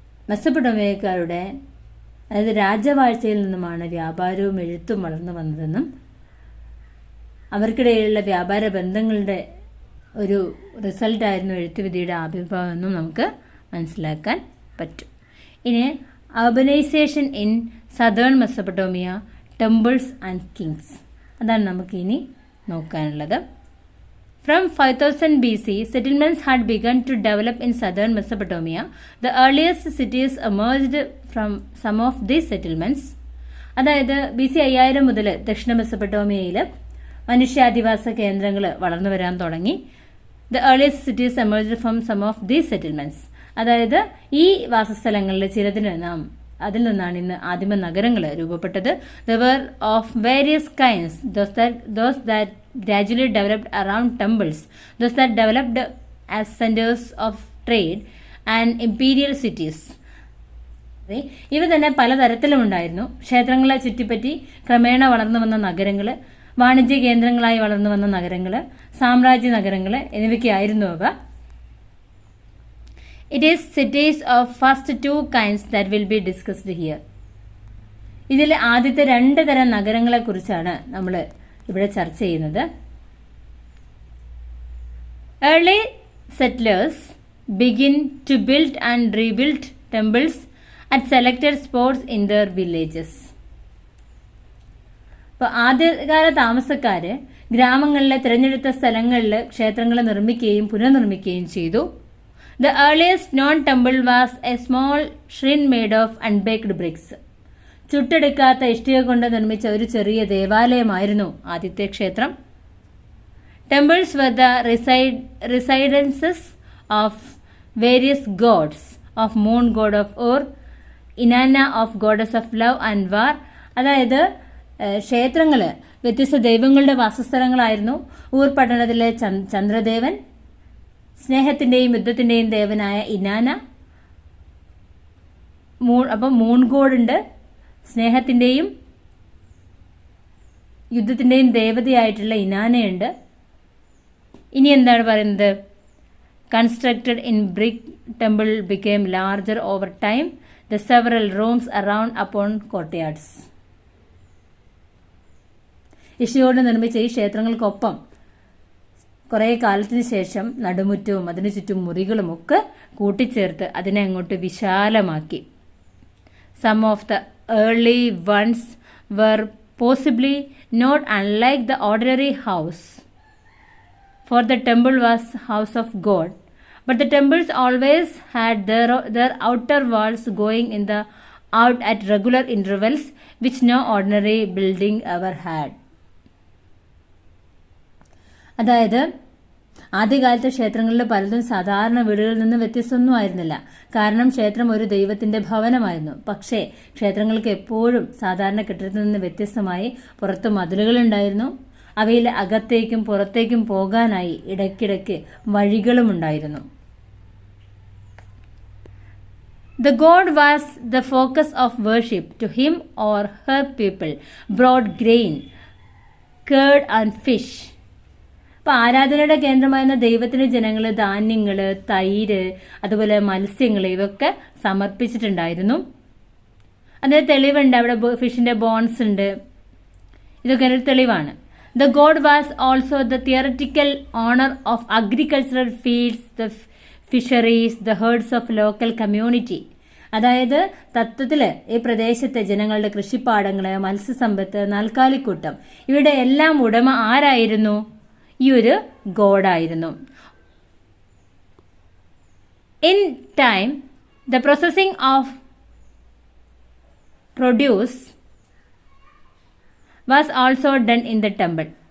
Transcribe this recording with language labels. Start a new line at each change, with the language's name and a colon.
Malayalam: മെസപ്പൊട്ടോമിയക്കാരുടെ അതായത് രാജവാഴ്ചയിൽ നിന്നുമാണ് വ്യാപാരവും എഴുത്തും വളർന്നു വന്നതെന്നും അവർക്കിടയിലുള്ള വ്യാപാര ബന്ധങ്ങളുടെ ഒരു റിസൾട്ടായിരുന്നു എഴുത്തുവിദ്യയുടെ ആവിർഭാവം എന്നും നമുക്ക് മനസ്സിലാക്കാൻ പറ്റും. ഇനി
English: urbanisation in southern Mesopotamia, temples and kings,
Malayalam: അതാണ് നമുക്ക് ഇനി നോക്കാനുള്ളത്.
English: From 5000 BC, settlements had begun to develop in southern Mesopotamia. The earliest cities emerged from some of these settlements.
Malayalam: അതായത് BC 5000 മുതൽ ദക്ഷിണ മെസപ്പൊട്ടോമിയയിൽ മനുഷ്യാധിവാസ കേന്ദ്രങ്ങൾ വളർന്നു വരാൻ തുടങ്ങി.
English: The earliest cities emerged from some of these settlements.
Malayalam: അതായത് ഈ വാസസ്ഥലങ്ങളിലെ ചിലതിന് അതിൽ നിന്നാണ് ഇന്ന് ആദിമ നഗരങ്ങൾ രൂപപ്പെട്ടത്.
English: They were of various kinds. Those that gradually developed around temples, those that developed as centers of trade and imperial cities.
Malayalam: ഇവ തന്നെ പലതരത്തിലും ഉണ്ടായിരുന്നു. ക്ഷേത്രങ്ങളെ ചുറ്റിപ്പറ്റി ക്രമേണ വളർന്നു വന്ന നഗരങ്ങൾ, വാണിജ്യ കേന്ദ്രങ്ങളായി വളർന്നു വന്ന നഗരങ്ങൾ, സാമ്രാജ്യ നഗരങ്ങൾ എന്നിവയ്ക്കായിരുന്നു അവ.
English: It is cities of first two kinds that will be discussed here.
Malayalam: ഇതിൽ ആദ്യത്തെ 2 തരം നഗരങ്ങളെ കുറിച്ചാണ് നമ്മൾ ഇവിടെ ചർച്ച ചെയ്യുന്നത്.
English: Early settlers begin to build and rebuild temples at selected spots in their villages.
Malayalam: അപ്പോൾ ആദ്യകാല താമസക്കാര് ഗ്രാമങ്ങളിലെ തിരഞ്ഞെടുത്ത സ്ഥലങ്ങളിൽ ക്ഷേത്രങ്ങൾ നിർമ്മിക്കുകയും പുനർനിർമ്മിക്കുകയും ചെയ്തു.
English: The earliest known temple was a small shrine made of unbaked bricks.
Malayalam: ചുട്ടെടുക്കാത്ത ഇഷ്ടിക കൊണ്ട് നിർമ്മിച്ച ഒരു ചെറിയ ദേവാലയമായിരുന്നു ആദ്യത്തെ ക്ഷേത്രം.
English: Temples were the residences of various gods, of moon god of Or, Inanna of goddess of love and war.
Malayalam: അതായത് ക്ഷേത്രങ്ങൾ വ്യത്യസ്ത ദൈവങ്ങളുടെ വാസസ്ഥലങ്ങളായിരുന്നു. ഊർ പട്ടണത്തിലെ ചന്ദ്രദേവൻ, സ്നേഹത്തിന്റെയും യുദ്ധത്തിന്റെയും ദേവനായ ഇനാന, അപ്പം മൂൺ ഗോഡ് ഉണ്ട്, സ്നേഹത്തിന്റെയും യുദ്ധത്തിന്റെയും ദേവതയായിട്ടുള്ള ഇനാനയുണ്ട്. ഇനി എന്താണ് പറയുന്നത്?
English: Constructed in brick temple became larger over time, the several rooms around upon courtyards.
Malayalam: ഇഷ്ടികകൊണ്ട് നിർമ്മിച്ച ഈ ക്ഷേത്രങ്ങൾക്കൊപ്പം കുറേ കാലത്തിന് ശേഷം നടുമുറ്റവും അതിനു ചുറ്റും മുറികളും ഒക്കെ കൂട്ടിച്ചേർത്ത് അതിനെ അങ്ങോട്ട് വിശാലമാക്കി.
English: Some of the early ones were possibly not unlike the ordinary house, for the temple was house of God, but the temples always had their outer walls going in the out at regular intervals, which no ordinary building ever had.
Malayalam: അതായത് ആദ്യകാലത്തെ ക്ഷേത്രങ്ങളിൽ പലതും സാധാരണ വീടുകളിൽ നിന്ന് വ്യത്യസ്തമൊന്നും ആയിരുന്നില്ല. കാരണം ക്ഷേത്രം ഒരു ദൈവത്തിന്റെ ഭവനമായിരുന്നു. പക്ഷേ ക്ഷേത്രങ്ങൾക്ക് എപ്പോഴും സാധാരണ കെട്ടിടത്തിൽ നിന്ന് വ്യത്യസ്തമായി പുറത്ത് മതിലുകളുണ്ടായിരുന്നു. അവയിൽ അകത്തേക്കും പുറത്തേക്കും പോകാനായി ഇടയ്ക്കിടയ്ക്ക് വഴികളും ഉണ്ടായിരുന്നു.
English: The god was the focus of worship. To him or her people brought grain, curd and fish.
Malayalam: അപ്പോൾ ആരാധനയുടെ കേന്ദ്രമായിരുന്ന ദൈവത്തിന് ജനങ്ങൾ ധാന്യങ്ങൾ, തൈര്, അതുപോലെ മത്സ്യങ്ങൾ ഇവയൊക്കെ സമർപ്പിച്ചിട്ടുണ്ടായിരുന്നു. അതിന് തെളിവുണ്ട്. അവിടെ ഫിഷിന്റെ ബോൺസ് ഉണ്ട്. ഇതൊക്കെ ഒരു തെളിവാണ്.
English: The god was also the theoretical owner of agricultural fields, the fisheries, the herds of local community.
Malayalam: അതായത് തത്വത്തില് ഈ പ്രദേശത്തെ ജനങ്ങളുടെ കൃഷിപ്പാടങ്ങള്, മത്സ്യസമ്പത്ത്, നാൽക്കാലിക്കൂട്ടം ഇവയുടെ എല്ലാം ഉടമ ആരായിരുന്നു? ഈ ഒരു ഗോഡായിരുന്നു.
English: In time the processing of produce was also done in the temple.